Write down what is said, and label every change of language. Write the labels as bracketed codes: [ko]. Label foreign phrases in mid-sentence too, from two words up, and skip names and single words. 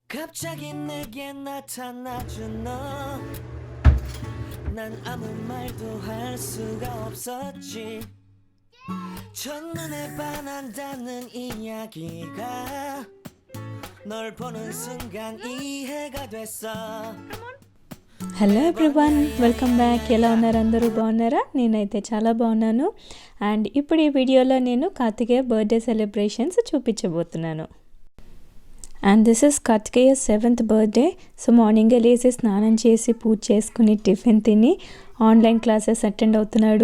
[ko] 갑자기 내게 나타나준 너. 난 아무 말도 할 수가 없었지. 첫눈에 반한다는 이야기가 널 보는 순간 이해가 됐어. [en] Hello everyone, welcome back. [te] ఎలా ఉన్నారు? అందరూ బాగున్నారా? నేనైతే చాలా బాగున్నాను. అండ్ ఇప్పుడు ఈ వీడియోలో నేను కార్తికేయ [en] birthday celebrations [te] చూపించబోతున్నాను. [en] and this is Karthikeya 7th birthday. [te] సో మార్నింగే లేచి స్నానం చేసి పూజ చేసుకుని టిఫిన్ తిని [en] online classes attend [te] అవుతున్నాడు.